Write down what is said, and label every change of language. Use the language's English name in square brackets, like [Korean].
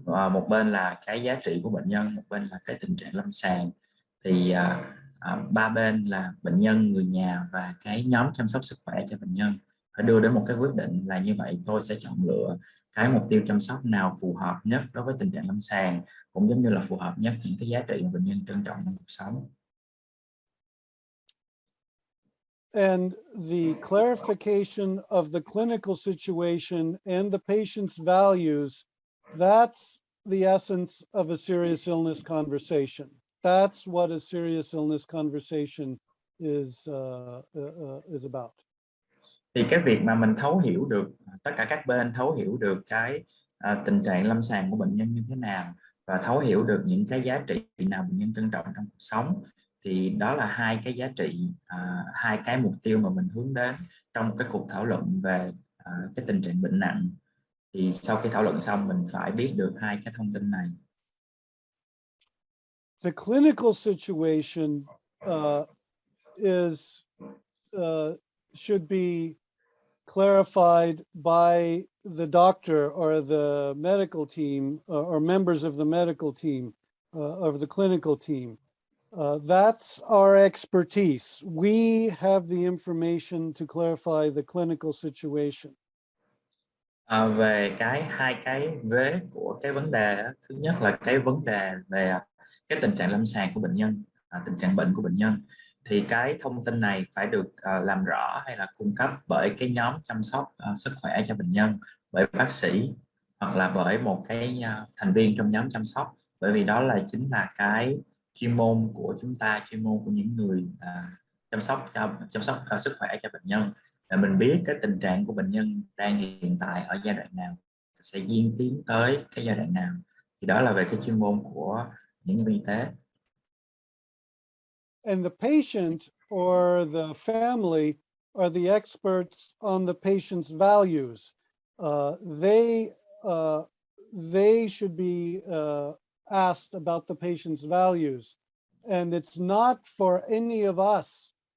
[Vietnamese] Một bên là cái giá trị của bệnh nhân, một bên là cái tình trạng lâm sàng, thì ba bên là bệnh nhân, người nhà và cái nhóm chăm sóc sức khỏe cho bệnh nhân phải đưa đến một cái quyết định là như vậy tôi sẽ chọn lựa cái mục tiêu chăm sóc nào phù hợp nhất đối với tình trạng lâm sàng, cũng giống như là phù hợp nhất những cái giá trị mà bệnh nhân trân trọng trong cuộc sống. [English] And the clarification of the clinical situation and the patient's values, that's the essence of a serious illness conversation. That's what a serious illness conversation is about. [Vietnamese] Thì cái việc mà mình thấu hiểu được, tất cả các bên thấu hiểu được cái tình trạng lâm sàng của bệnh nhân như thế nào và thấu hiểu được những cái giá trị nào bệnh nhân trân trọng trong cuộc sống, thì đó là hai cái giá trị, hai cái mục tiêu mà mình hướng đến trong một cái cuộc thảo luận về cái tình trạng bệnh nặng. Thì sau khi thảo luận xong mình phải biết được hai cái thông tin này. [English] The clinical situation should be clarified by the doctor or the medical team or members of the medical team of the clinical team. That's our expertise. We have the information to clarify the clinical situation. [Vietnamese] Về hai cái vế của cái vấn đề đó, thứ nhất là cái vấn đề về cái tình trạng lâm sàng của bệnh nhân, tình trạng bệnh của bệnh nhân, thì cái thông tin này phải được làm rõ hay là cung cấp bởi cái nhóm chăm sóc sức khỏe cho bệnh nhân, bởi bác sĩ hoặc là bởi một cái thành viên trong nhóm chăm sóc, bởi vì đó chính là cái chuyên môn của chúng ta, chuyên môn của những người chăm sóc sức khỏe cho bệnh nhân, để mình biết cái tình trạng của bệnh nhân đang hiện tại ở giai đoạn nào, sẽ diễn tiến tới cái giai đoạn nào, thì đó là về cái chuyên môn của những nhân viên y tế. [English] And the patient or the family are the experts on the patient's values. They should be asked about the patient's values. And it's not for any of us